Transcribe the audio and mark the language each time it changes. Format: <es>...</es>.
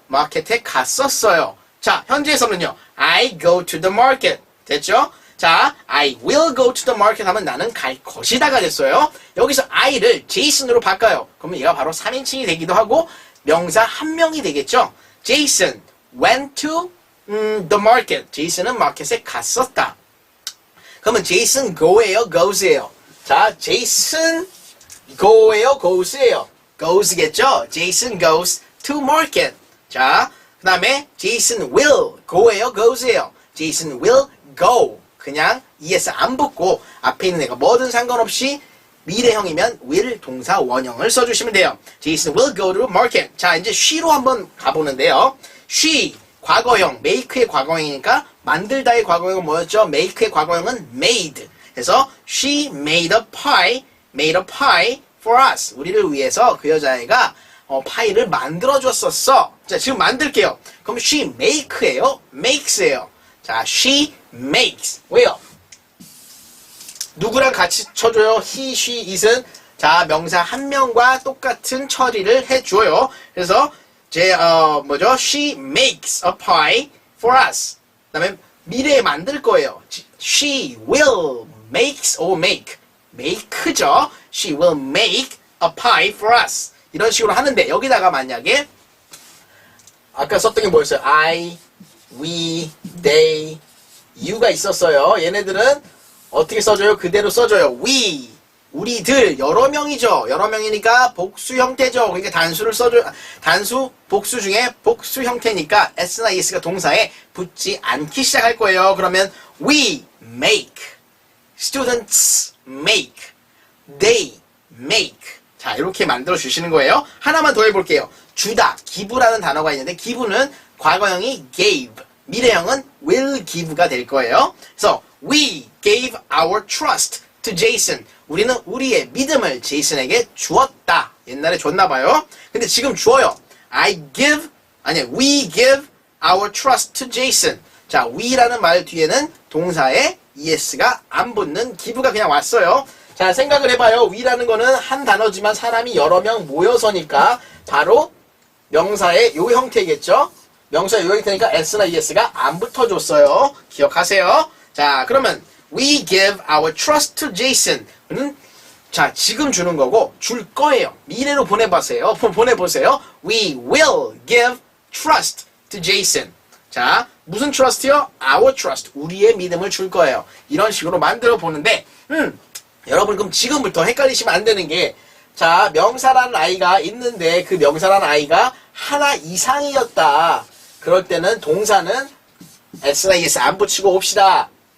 <ko>마켓에 갔었어요. 자, 현재에서는요.</ko> <en>I go to the market.</en> <ko>됐죠? 자, I will go to the market 하면 나는 갈 것이다가 됐어요. 여기서 I를 Jason으로 바꿔요. 그러면 얘가 바로 3인칭이 되기도 하고 명사 한 명이 되겠죠.</ko> <en>Jason went to the market.</en> <ko>Jason은 마켓에 갔었다. 그러면 Jason go예요, goes예요? 자, Jason go예요, goes예요? goes겠죠?</ko> <en>Jason goes to market. 자,</en> <ko>그 다음에</ko> <en>Jason will go예요, goes예요? Jason will go.</en> <ko>그냥 es 안 붙고 앞에 있는 애가 뭐든 상관없이 미래형이면 will 동사 원형을 써주시면 돼요.</ko> <en>Jason will go to market.</en> <ko>자, 이제 she로 한번 가보는데요. she 과거형, make의 과거형이니까 만들다의 과거형은 뭐였죠? make의 과거형은 made. 그래서</ko> <en>she made a pie for us.</en> <ko>우리를 위해서 그 여자애가 파이를 만들어줬었어. 자, 지금 만들게요. 그럼 she make예요? makes예요? 자, she makes. 왜요? 누구랑 같이 쳐줘요? he, she, it은 자, 명사 한 명과 똑같은 처리를 해줘요. 그래서 뭐죠?</ko> <en>She makes a pie for us.</en> <ko>그 다음에 미래에 만들 거예요.</ko> <en>She will make죠. She will make a pie for us.</en> <ko>이런 식으로 하는데 여기다가 만약에 아까 썼던 게 뭐였어요? I, we, they, you가 있었어요. 얘네들은 어떻게 써줘요? 그대로 써줘요. we, 우리들, 여러 명이죠. 여러 명이니까 복수 형태죠. 그러니까 단수, 복수 중에 복수 형태니까 s나 es가 동사에 붙지 않기 시작할 거예요.</ko> <en>그러면 we make, students make, they make.</en> <ko>자, 이렇게 만들어 주시는 거예요. 하나만 더 해볼게요. 주다, give라는 단어가 있는데 give는 과거형이 gave, 미래형은 will give가 될 거예요.</ko> <en>그래서 we gave our trust to Jason.</en> <ko>우리는 우리의 믿음을 제이슨에게 주었다. 옛날에 줬나봐요. 근데 지금 주어요.</ko> <en>we give our trust to Jason.</en> <ko>자, we라는 말 뒤에는 동사에 es가 안 붙는 give가 그냥 왔어요. 자, 생각을 해봐요. we라는 거는 한 단어지만 사람이 여러 명 모여서니까 바로 명사의 요 형태겠죠? 명사의 요 형태니까 s나 es가 안 붙어줬어요. 기억하세요.</ko> <en>자, 그러면 we give our trust to Jason.</en> <ko>자, 지금 주는 거고 줄 거예요. 미래로 보내보세요.</ko> <en>We will give trust to Jason. 자, 무슨 trust요? Our trust.</en> <ko>우리의 믿음을 줄 거예요. 이런 식으로 만들어 보는데 여러분 그럼 지금부터 헷갈리시면 안 되는 게 자, 명사라는 아이가 있는데 그 명사라는 아이가 하나 이상이었다. 그럴 때는 동사는 s나 es 안 붙이고 옵시다.</ko>